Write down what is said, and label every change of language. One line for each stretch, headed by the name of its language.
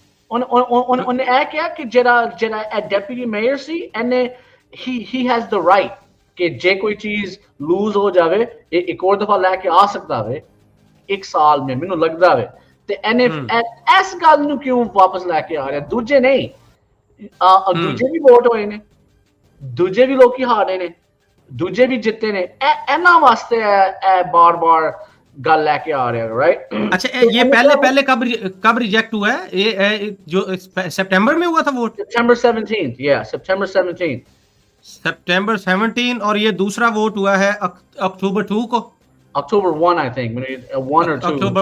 Punjabi: ਉਹਨੇ ਇਹ ਕਿਹਾ ਕਿ ਜਿਹੜਾ ਇਹ ਡਿਪਟੀ ਮੇਅਰ ਸੀ, ਇਹਨੇ
English: he has the right
Punjabi: ਕਿ ਜੇ ਕੋਈ ਚੀਜ਼ ਲੂਜ਼ ਹੋ ਜਾਵੇ ਇਹ ਇੱਕ ਹੋਰ ਦਫਾ ਲੈ ਕੇ ਆ ਸਕਦਾ ਵੇ ਇੱਕ ਸਾਲ में, ਮੈਨੂੰ ਲੱਗਦਾ ਵੇ। ਤੇ ਇਹਨੇ ਇਸ ਗੱਲ ਨੂੰ ਕਿਉਂ ਵਾਪਸ ਲੈ ਕੇ ਆ ਰਿਹਾ, ਦੂਜੇ ਨਹੀਂ, ਦੂਜੇ ਵੀ ਵੋਟ ਹੋਏ ਨੇ, ਦੂਜੇ ਵੀ ਲੋਕੀ ਹਾਰੇ ਨੇ, ਦੂਜੇ ਵੀ ਜਿੱਤੇ ਨੇ, ਇਹਨਾਂ ਵਾਸਤੇ ਇਹ ਬਾਰ-ਬਾਰ ਗੱਲ ਲੈ
Hindi: के आ रहे हैं,
Punjabi: राइट?
Hindi: अच्छा ये पहले कब रिजेक्ट हुआ है, ये जो सितंबर में हुआ था vote?
English: September 17th, yeah, September 17th.
Hindi: September 17 और ये दूसरा वोट हुआ है अक्टूबर 2 को,
English: October 1 I think, maybe 1 or 2.